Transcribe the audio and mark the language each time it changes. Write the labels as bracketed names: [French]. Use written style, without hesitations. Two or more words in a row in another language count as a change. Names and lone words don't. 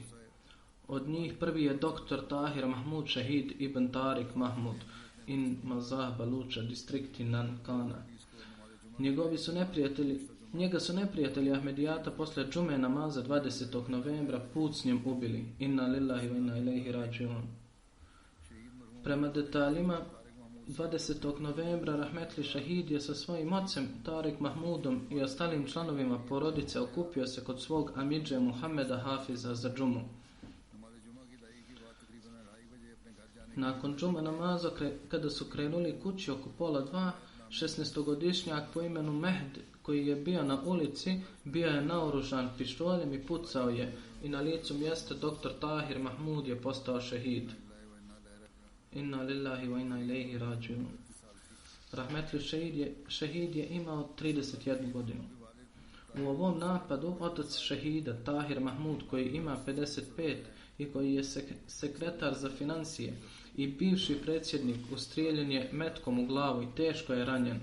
[Bosnian] Od njih prvi je doktor Tahir Mahmud Shahid ibn Tariq Mahmud in Mazah Baluča, distrikti Nankana. Njega su neprijatelji Ahmedijata posle džume namaza 20. novembra pucnjem ubili. [Arabic] إنا لله وإنا إليه راجعون. [Bosnian] Prema detaljima, 20. novembra Rahmetli Shahid je sa svojim ocem Tariq Mahmudom i ostalim članovima porodice okupio se kod svog amidže Muhammeda Hafiza za džumu. Nakon džuma namaza, kada su krenuli kući oko 1:30, 16-godišnjak po imenu Mehd, koji je bio na ulici, bio je naoružan pištoljem i pucao je, i na licu mjesta doktor Tahir Mahmud je postao šehid. [Arabic] إنا لله وإنا إليه راجعون. [Bosnian] Rahmetli šehid je imao 31 godinu. U ovom napadu otac šehida Tahir Mahmud, koji ima 55 i koji je sekretar za financije i bivši predsjednik, ustrijeljen je metkom u glavu i teško je ranjen.